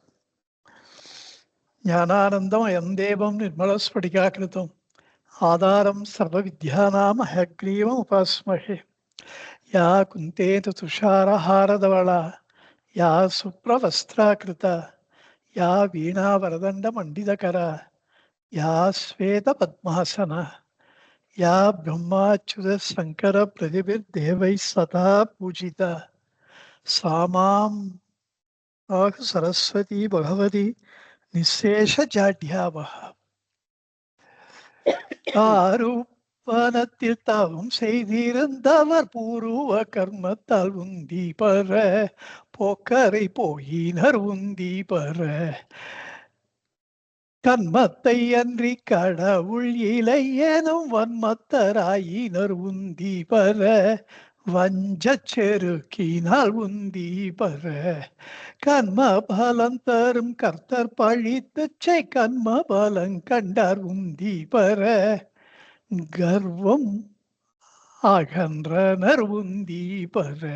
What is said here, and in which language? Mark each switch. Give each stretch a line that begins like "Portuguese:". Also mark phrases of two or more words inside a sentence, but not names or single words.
Sanskrit: ज्ञानानन्दमयं देवं निर्मलस्फटिकाकृतिं आधारं सर्वविद्यानां हयग्रीवं उपास्महे. या कुन्देन तुषारहारधवला या शुभ्रवस्त्रावृता या वीणावरदण्ड मण्डितकरा या श्वेत पद्मासना या ब्रह्माच्युत शंकर प्रतिभिर्देवैः सदा पूजिता सा मां सरस्वती भगवती निःशेष जाड्यावः.
Tamil: ஆரூபனத்தில் தாவும் செய்திருந்தவர் பூர்வ கர்மத்தால் உந்தி பர போக்கரை போயினர் உந்தி பர கண்மத்தை அன்றி கடவுள் இலை எனும் வன்மத்தராயினர் உந்தி பர வஞ்சச் செருக்கினால் உந்தி பர கண்ம பலம் தரும் கர்த்தர் பழித்துச்சை கண்ம பலம் கண்டார் உந்தி பர கர்வம் அகன்றனர் உந்தி பர